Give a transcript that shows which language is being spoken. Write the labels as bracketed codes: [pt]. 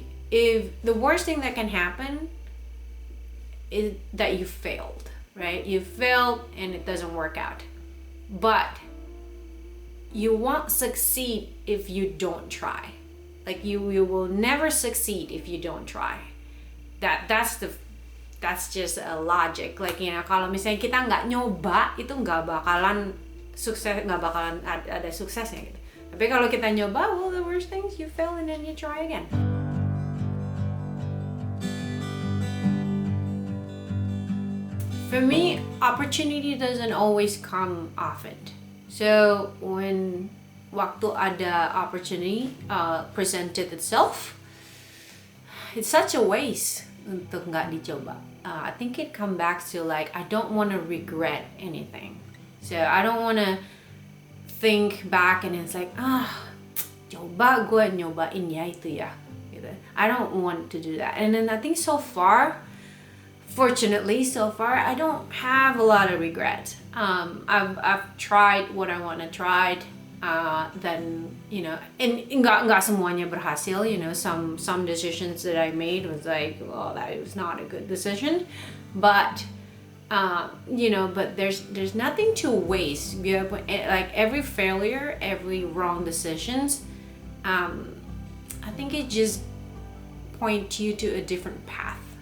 [en] If the worst thing that can happen is that you failed, right? You failed and it doesn't work out. But you won't succeed if you don't try. Like you will never succeed if you don't try. That's just a logic. [id] Kalau misalnya kita nggak nyoba, itu nggak bakalan sukses, nggak bakalan ada suksesnya gitu. Tapi kalau kita nyoba, [en] well, the worst things you fail and then you try again. For me, opportunity doesn't always come often. So when waktu ada opportunity presented itself, it's such a waste [id] untuk nggak dicoba. [en] I think it come back to I don't want to regret anything. So I don't want to think back and it's [id] coba gue nyobain ya itu ya gitu. [en] I don't want to do that. And then I think fortunately so far I don't have a lot of regret. I've tried what I want to try. [id] Then and nggak semuanya berhasil. [en] Some decisions that I made was that was not a good decision, but but there's nothing to waste. Every failure, every wrong decisions, I think it just points you to a different path.